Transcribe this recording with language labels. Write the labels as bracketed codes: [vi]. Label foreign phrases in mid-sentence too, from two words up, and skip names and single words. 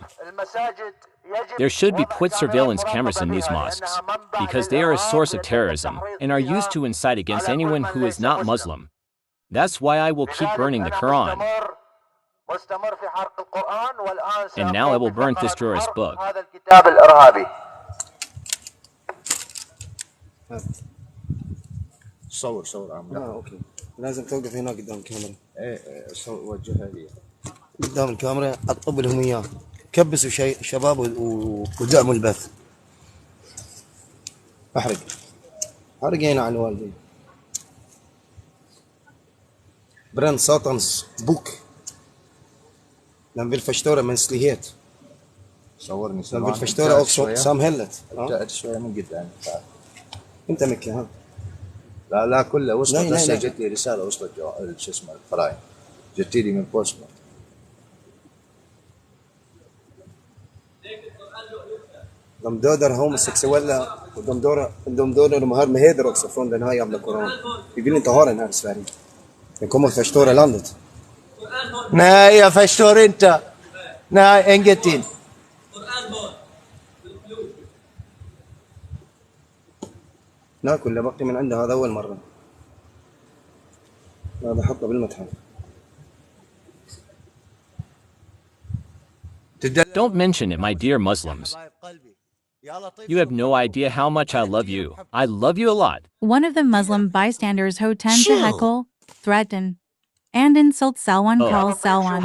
[en] There should be put surveillance cameras in these mosques, because they are a source of terrorism and are used to incite against anyone who is not Muslim. That's why I will keep burning the Quran. And now I will burn this terrorist book. [ar] صور عمرو. اوكي لازم توقف هنا قدام الكاميرا. ايه وجهها لي قدام الكاميرا اطب لهم اياه. كبسوا شباب ودعموا البث. حرق هنا على الوالدين. [sv] Bränn satans bok. Den vill förstöra mänsklighet. [ar] صورني [sv] Den vill förstöra också samhället. [ar] ابتعد شوية من قدام. انت مكي ها. لا كلها وصلت. لا. هسه جت لي رسالة وصلت شو اسمه القراية. جت لي من بوستمان. [sv] De dödar homosexuella och de dödar de här med heder också från den här jävla Koran. Vi vill inte ha den här i Sverige. Den kommer att förstöra landet. Nej, jag förstår inte. Nej, ingenting. [ar] ناكل اللي بقي من عنده هذا أول مرة. هذا حطه بالمتحف. [en] Don't mention it, my dear Muslims. You have no idea how much I love you. I love you a lot. One of the Muslim bystanders who tend to heckle, threaten, and insult Salwan calls Salwan.